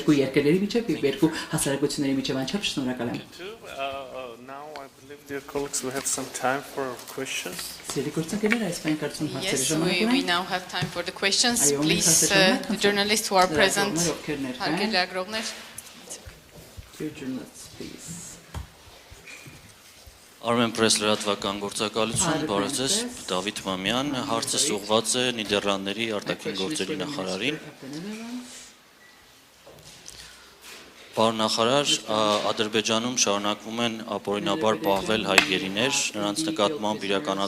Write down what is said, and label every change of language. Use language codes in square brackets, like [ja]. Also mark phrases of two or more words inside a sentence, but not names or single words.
[hy] երկու երկրների միջև եւ երկու հասարակությունների միջև անչափ շնորհակալ եմ։ [en] Now I believe, dear colleagues, we have some time for questions. Yes, we now have time for the questions. Please, the journalists who are present. [hy] Armen Press լրատվական գործակալություն, բարև ձեզ, Դավիթ Մամյան, հարցը ուղղված է Նիդերլանդների արտաքին գործերի նախարարին։ Պարոն նախարար, Ադրբեջանում շարունակվում են ապօրինաբար պահվել հայ գերիներ, նրանց նկատմամբ իրականացվում